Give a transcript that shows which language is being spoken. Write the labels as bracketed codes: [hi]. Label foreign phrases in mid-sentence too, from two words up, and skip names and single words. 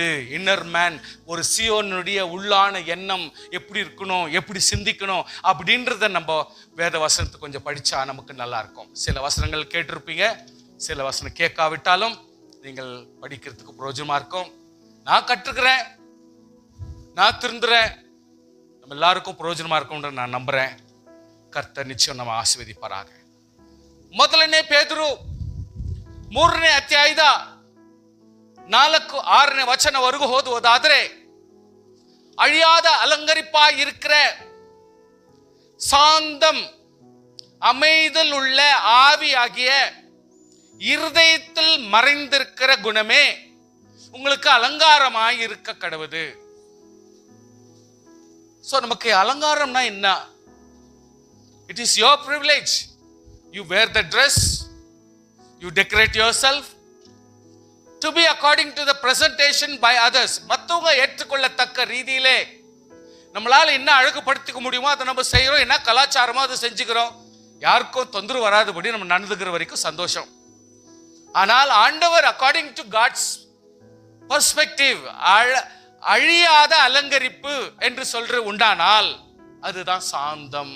[en] inner man, [ta] ஒரு சியோனுடைய உள்ளான எண்ணம் எப்படி இருக்கணும், எப்படி சிந்திக்கணும் அப்படின்றத நம்ம வேத வசனத்தை கொஞ்சம் படிச்சா நமக்கு நல்லா இருக்கும். சில வசனங்கள் கேட்டிருப்பீங்க, சில வசனம் கேட்காவிட்டாலும் நீங்கள் படிக்கிறதுக்கு பிரயோஜனமா இருக்கும். நான் கற்றுக்கிறேன், நான் திருந்துறேன், நம்ம எல்லாருக்கும் பிரயோஜனமா இருக்கும்ன்ற நான் நம்புறேன். கர்த்தர் நிச்சயம் நம்ம ஆசீர்வதிப்பாராக. [kn] ಮೊದಲನೇ ಪೇದ್ರು 3ನೇ ಅಧ್ಯಾಯದ 4-6ನೇ ವಚನವರೆಗೂ ಓದುವುದಾದರೆ, [ta] அழியாத அலங்கரிப்பாய் இருக்கிற சாந்தம் அமைதல் உள்ள ஆவியாகிய இருதயத்தில் மறைந்திருக்கிற குணமே உங்களுக்கு அலங்காரமாய் இருக்க கடவுது. சோ நமக்கு அலங்காரம்னா என்ன? [en] It is your privilege. You wear the dress, you decorate yourself to be according to the presentation by others. [ta] மத்தவங்க ஏற்றுக்கொள்ளத்தக்க ரீதியிலே நம்மளால என்ன அழகுபடுத்திக்க முடியுமோ அதை நம்ம செய்யறோம். என்ன கலாச்சாரமோ அதை செஞ்சுக்கிறோம். யாருக்கும் தொந்தரவு வராதபடி நம்ம நடந்துக்கிற வரைக்கும் சந்தோஷம். ஆனால் ஆண்டவர் [en] according to God's perspective [ta] அழியாத அலங்கரிப்பு என்று சொல்ற உண்டானால் அதுதான் சாந்தம்.